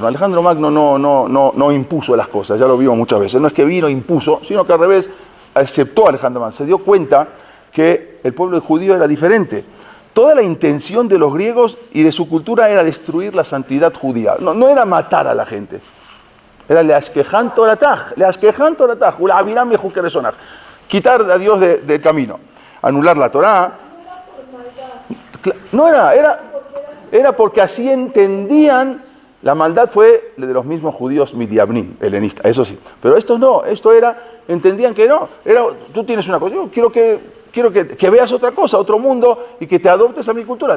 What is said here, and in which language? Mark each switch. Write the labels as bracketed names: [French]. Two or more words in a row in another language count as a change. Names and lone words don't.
[Spanish] Alejandro Magno no impuso las cosas, ya lo vimos muchas veces. No es que vino e impuso, sino que al revés aceptó a Alejandro Magno. Se dio cuenta que el pueblo judío era diferente. Toda la intención de los griegos y de su cultura era destruir la santidad judía. No era matar a la gente. [Hebrew] Era להשכיחם תורתך ולהעבירם מחוקי רצונך. [Spanish] Quitar a Dios del camino. Anular la Torá. No era porque así entendían, la maldad fue de los mismos judíos midiabnim, helenistas, eso sí. Pero estos no, entendían que no. Tú tienes una cosa, yo quiero que veas otra cosa, otro mundo, y que te adoptes a mi cultura.